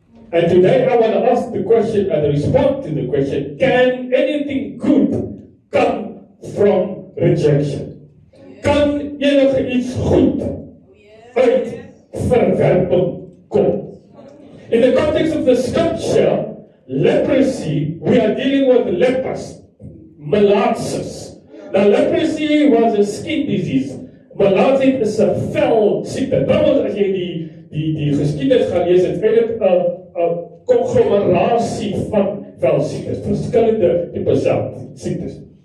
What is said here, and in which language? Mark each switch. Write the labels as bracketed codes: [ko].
[en] And today I want to ask the question and respond to the question, can anything good come from rejection? [af] Kan enige iets goed uit verwerping kom? [en] In the context of the scripture, leprosy, we are dealing with lepers, melaatses. Now leprosy was a skin disease. [af] Malaatheid is 'n vel siekte. Trouwens, as jy die geskiedenis gaan lees, het eintlik 'n konglomerasie van velsiektes, verskillende tipe siektes.